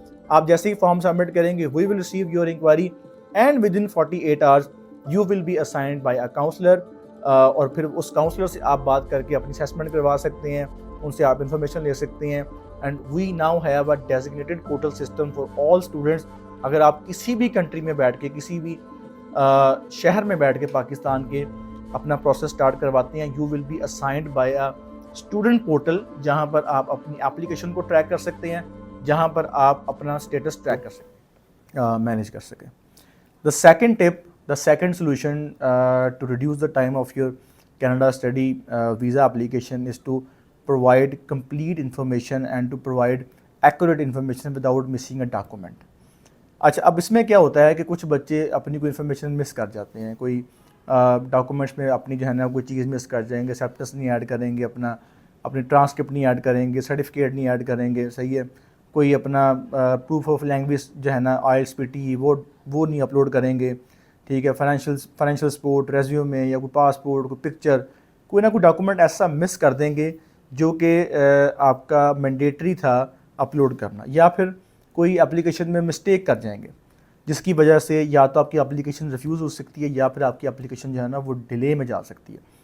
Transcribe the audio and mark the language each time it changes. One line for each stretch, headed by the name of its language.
Urdu: آپ جیسے ہی form submit کریں گے
English: we will receive your inquiry and within 48 hours you will be assigned by a counselor,
Urdu: اور پھر اس کاؤنسلر سے آپ بات کر کے اپنی اسیسمنٹ کروا سکتے ہیں, ان سے آپ انفارمیشن لے سکتے ہیں.
English: and we now have a designated portal system for all students.
Urdu: اگر آپ کسی بھی کنٹری میں بیٹھ کے, کسی بھی شہر میں بیٹھ کے پاکستان کے اپنا پروسیس سٹارٹ کرواتے ہیں,
English: you will be assigned by a student portal,
Urdu: جہاں پر آپ اپنی اپلیکیشن کو ٹریک کر سکتے ہیں, جہاں پر آپ اپنا اسٹیٹس ٹریک کر سکیں, مینیج کر سکیں.
English: The second tip, the second solution to reduce the time of your Canada study visa application is to provide complete information and to provide accurate information without missing a document.
Urdu: اچھا, اب اس میں کیا ہوتا ہے کہ کچھ بچے اپنی کوئی انفارمیشن مس کر جاتے ہیں, کوئی ڈاکومنٹس میں اپنی جو ہے نا کوئی چیز مس کر جائیں گے, سیپٹس نہیں ایڈ کریں گے, اپنی ٹرانسکرپٹ نہیں ایڈ کریں گے, سرٹیفکیٹ نہیں ایڈ کریں گے, صحیح ہے, کوئی اپنا پروف آف لینگویج جو ہے نا آئلس پی ٹی وہ نہیں اپلوڈ کریں گے, ٹھیک ہے, فائنینشیل سپورٹ, ریزیومے یا کوئی پاسپورٹ, کوئی پکچر, کوئی نہ کوئی ڈاکومنٹ ایسا مس کر دیں گے جو کہ آپ کا مینڈیٹری تھا اپلوڈ کرنا, یا پھر کوئی اپلیکیشن میں مسٹیک کر جائیں گے, جس کی وجہ سے یا تو آپ کی اپلیکیشن ریفیوز ہو سکتی ہے, یا پھر آپ کی اپلیکیشن جو ہے نا وہ ڈیلے میں جا سکتی ہے.